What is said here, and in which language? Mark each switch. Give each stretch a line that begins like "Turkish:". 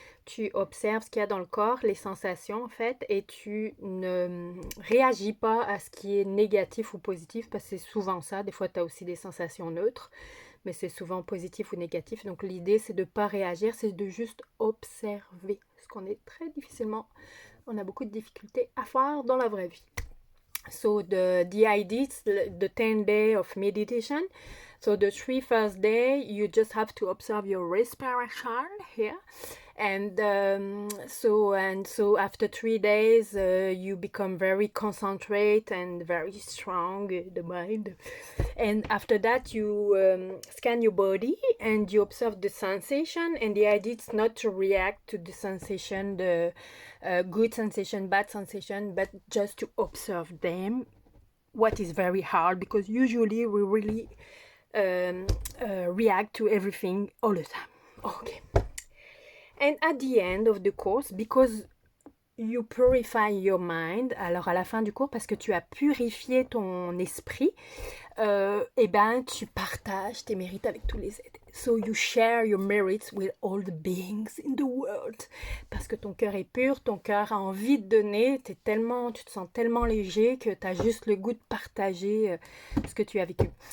French: Tu observes ce qu'il y a dans le corps, les sensations en fait, et tu ne réagis pas à ce qui est négatif ou positif, parce que c'est souvent ça. Des fois tu as aussi des sensations neutres, mais c'est souvent positif ou négatif. Donc l'idée c'est de ne pas réagir, c'est de juste observer, ce qu'on est très difficilement, on a beaucoup de difficultés à faire dans la vraie vie.
English: So the idea is the 10 day of meditation. So the 3 first day, you just have to observe your respiration here. And so after 3 days, you become very concentrate and very strong, the mind. And after that, you scan your body and you observe the sensation. And the idea is not to react to the sensation, the good sensation, bad sensation, but just to observe them. What is very hard, because usually we really react to everything all the time. Okay. And at the end of the course, because you purify your mind,
French: alors à la fin du cours, parce que tu as purifié ton esprit, tu partages tes mérites avec tous les
English: So you share your merits with all the beings in the world.
French: Parce que ton cœur est pur, ton cœur a envie de donner, tu te sens tellement léger que tu as juste le goût de partager ce que tu as vécu.